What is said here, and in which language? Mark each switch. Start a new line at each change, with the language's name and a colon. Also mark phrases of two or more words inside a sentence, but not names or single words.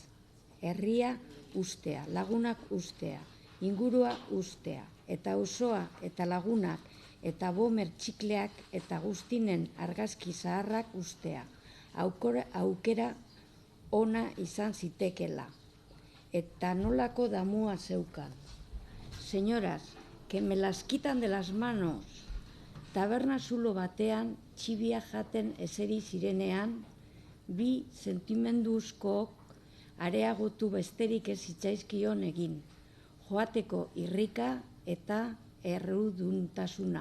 Basque: Herria ustea, lagunak ustea, ingurua ustea, eta osoa eta lagunak, eta bomer txikleak eta guztinen argazki zaharrak ustea. Aukera ona izan zitekela. Eta nolako damua zeukan.
Spanish: Señoras, que me las quitan de las manos.
Basque: Taberna zulo batean, txibia jaten eseri zirenean, bi sentimenduzkook areagotu besterik ez zitzaizkion egin. Joateko irrika eta erruduntasuna.